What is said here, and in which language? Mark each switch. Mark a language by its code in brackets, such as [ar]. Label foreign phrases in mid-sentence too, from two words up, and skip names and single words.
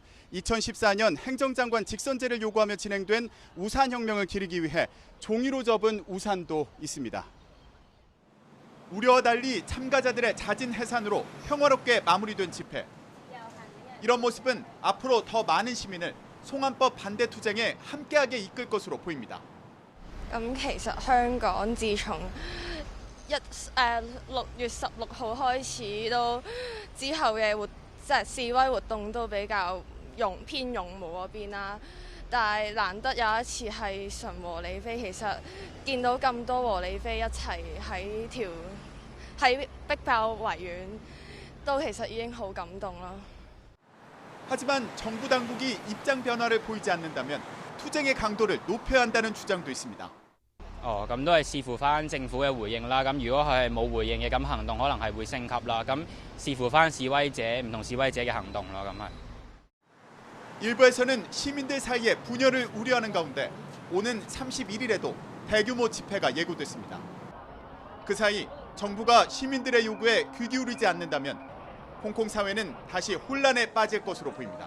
[ko] 2014년 행정장관 직선제를 요구하며 진행된 우산혁명을 기리기 위해 종이로 접은 우산도 있습니다. 우려와 달리 참가자들의 잦은 해산으로 평화롭게 마무리된 집회. 이런 모습은 앞으로 더 많은 시민을 송환법 반대 투쟁에 함께하게 이끌 것으로 보입니다. [yue] 其實香港自從6月16號開始到之後嘅即係示威活動都比較偏勇武嗰邊啦，但係難得有一次係純和理非，其實見到咁多和理非一齊喺逼爆維園，都其實已經好感動啦。 [ko] 하지만 정부 당국이 입장 변화를 보이지 않는다면 투쟁의 강도를 높여야 한다는 주장도 있습니다. [yue] 咁都係視乎翻政府嘅回應啦。咁如果佢係冇回應嘅，咁行動可能係會升級啦。咁視乎翻示威者唔同示威者嘅行動咯。咁係。 [ko] 일부에서는 시민들 사이에 분열을 우려하는 가운데 오는 31일에도 대규모 집회가 예고됐습니다. 그 사이 정부가 시민들의 요구에 귀 기울이지 않는다면 홍콩 사회는 다시 혼란에 빠질 것으로 보입니다.